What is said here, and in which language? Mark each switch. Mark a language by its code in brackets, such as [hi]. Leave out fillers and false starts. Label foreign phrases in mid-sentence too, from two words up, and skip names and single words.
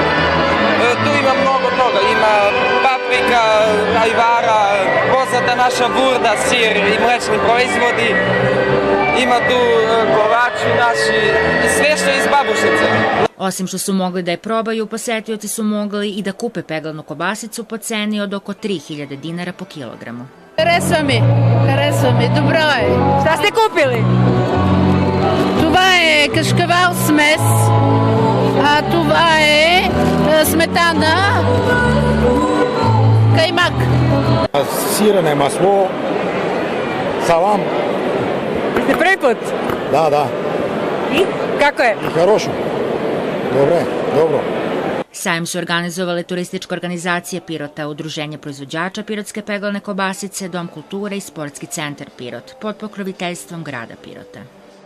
[sr] Tu ima mnogo toga, ima paprika, ajvara, poznata naša burda, sir i mlečni proizvodi. Ima tu kolači naši, sve što je iz Babušnice. Osim što su mogli da je probaju, posetioci su mogli i da kupe peglanu kobasicu po ceni od oko 3000 dinara po kilogramu. [bg] Харесва ми, добро е. [sr] Šta ste kupili? [bg] Това е кашкавал смес, а това е сметана, каймак. Сирене масло, салам. [sr] Ste prvi put? Da. I? Kako je? I хорошо. Dobro. Sajam su organizovale turistička organizacija Pirota, Udruženje proizvođača pirotske peglane kobasice, Dom kulture i Sportski centar Pirot, pod pokroviteljstvom grada Pirota.